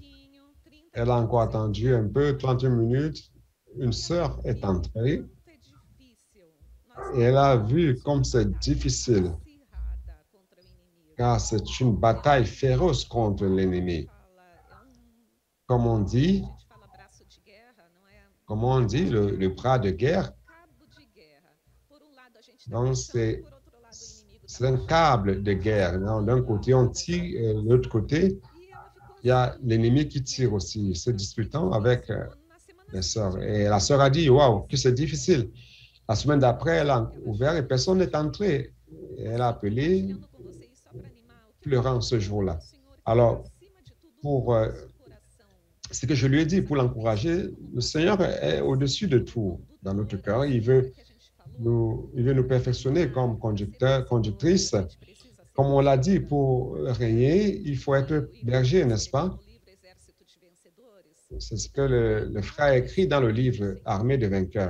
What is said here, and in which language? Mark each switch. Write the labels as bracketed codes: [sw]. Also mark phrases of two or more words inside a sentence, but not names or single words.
[fr] Elle a encore attendu un peu, 30 minutes. Une sœur est entrée. Et elle a vu comme c'est difficile. Car c'est une bataille féroce contre l'ennemi. comme on dit, [pt] A gente fala braço de guerra, não é? [fr] comme on dit, le bras de guerre. [pt] Cabo de guerra. Por um lado a gente está [fr] Donc, [pt] lutando, por outro lado o inimigo está [fr] c'est un câble de guerre. Non? D'un côté, on tire, et de l'autre côté, [pt] E ela ficou [fr] il y a [pt] assim, [fr] l'ennemi qui tire aussi, se disputant avec [pt] na semana [fr] les sœurs. [pt] seguinte. [fr] Et la sœur a dit, waouh, que c'est difficile. La semaine d'après, elle a ouvert et personne n'est entré. Et elle a appelé, [pt] Compartilhando com vocês só para animar. Eu quero [fr] pleurant ce [pt] pedir [fr] jour-là. [pt] ao Senhor que [fr] Alors, [pt] acima de tudo [fr] pour [pt] o nosso coração. [fr] ce que je lui ai dit, pour l'encourager, le Seigneur est au-dessus de tout dans notre cœur. Il veut nous perfectionner comme conducteur, conductrice. Comme on l'a dit, pour régner, il faut être berger, n'est-ce pas? C'est ce que le frère a écrit dans le livre Armée de vainqueurs.